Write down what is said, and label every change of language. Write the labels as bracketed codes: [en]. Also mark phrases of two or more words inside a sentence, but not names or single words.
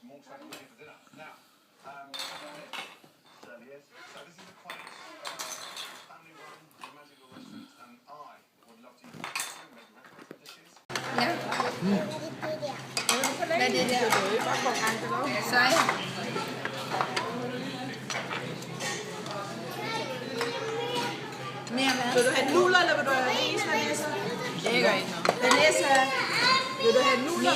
[en] looking for dinner. Now, yes. So this is a quite family-run, magical restaurant, and I would love to maybe recommend some dishes. [da] Ja. Hvad er det der? Sej. Mere hvad? Vil du have nudler, eller vil du have ris, Vanessa? Det gør ikke noget. Vanessa, vil du have nudler